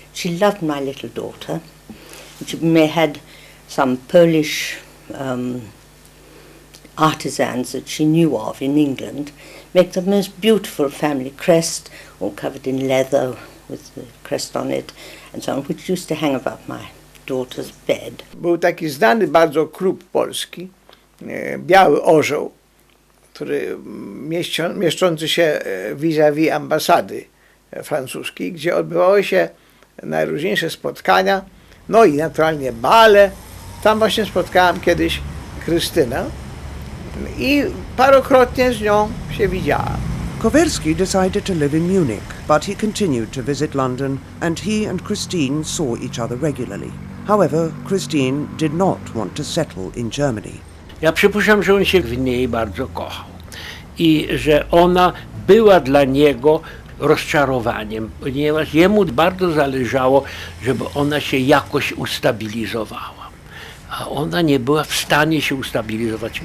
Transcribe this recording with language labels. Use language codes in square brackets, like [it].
[en] She loved my little daughter. She had some Polish artisans that she knew of in England make the most beautiful family crest, all covered in leather with the crest on it and so on, which used to hang above my daughter's bed. [pl] Był taki znany bardzo klub polski, Biały Orzeł, który mieszczący się vis-a-vis ambasady francuskiej, gdzie odbywały się najróżniejsze spotkania, no i naturalnie bale. Tam właśnie spotkałam kiedyś Krystynę i parokrotnie z nią się widziałam. [en] Kowerski decided to live in Munich, but he continued to visit London, and he and Christine saw each other regularly. However, Christine did not want to settle in Germany. [pl] Ja przypuszczam, że on się w niej bardzo kochał i że ona była dla niego rozczarowaniem, ponieważ jemu bardzo zależało, żeby ona się jakoś ustabilizowała, a ona nie była w stanie się ustabilizować.